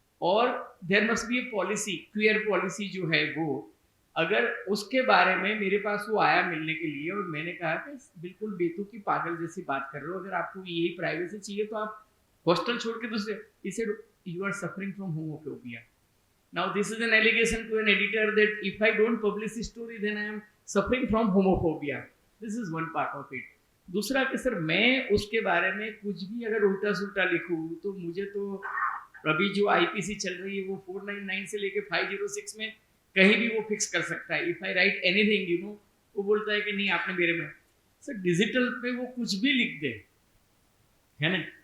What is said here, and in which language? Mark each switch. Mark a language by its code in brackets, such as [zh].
[hi] और [en] there must be a policy, queer policy [hi] जो है वो, अगर उसके बारे में मेरे पास वो आया मिलने के लिए और मैंने कहा कि बिल्कुल बेतुकी की पागल जैसी बात कर रहे हो, अगर आपको यही प्राइवेसी चाहिए तो आप हॉस्टल छोड़ के दूसरे, इसे [en] You are suffering from homophobia. Now this is an allegation to an editor that if I don't publish this story then I am suffering from homophobia. This is one part of it. [hi] दूसरा कि sir मैं उसके बारे में कुछ भी अगर उल्टा सुल्टा लिखूँ तो मुझे तो अभी जो IPC चल रही है वो 499 से लेके 506 में कहीं भी वो फिक्स कर सकता है. [en] if I write anything [hi] वो बोलता है कि नहीं आपने मेरे में. सर डिजिटल पे वो कुछ भी लिख दे, है ना.